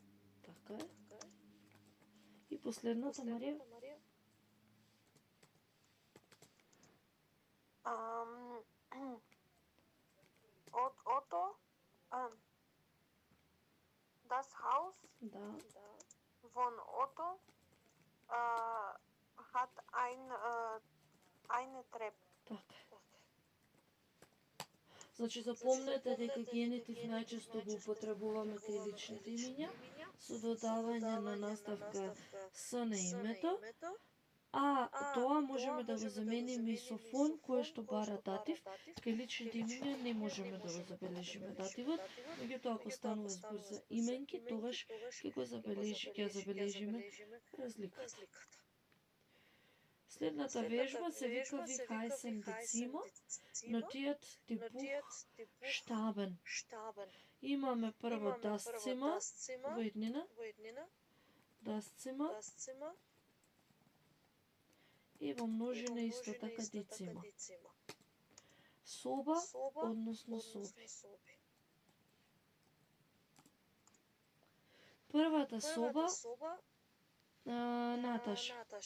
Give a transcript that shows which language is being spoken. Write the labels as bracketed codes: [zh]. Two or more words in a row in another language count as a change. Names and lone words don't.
[mk] Така е. И последната, Марија. [de] Otto, das Haus [mk] Да. [de] von Otto hat eine Treppe. [mk] Така. Значи, запомнете дека генитив најчесто го употребуваме кај личните имиња со додавање на наставка с на името, а тоа можеме да го замениме и со фон кој што бара датив. Кај личните имиња не можеме да го забележиме дативот, меѓутоа ако станува збор за именки, тогаш ќе забележиме разликата. Следната вежба се вика [de] Wie heißen die Zimmer? Notiert die Buchstaben. [mk] Имаме прво [de] das Zimmer [mk] во еднина, [de] das Zimmer, [mk] и во множина исто така [de] die Zimmer. [mk] Соба, односно соби. Првата соба, Наташа.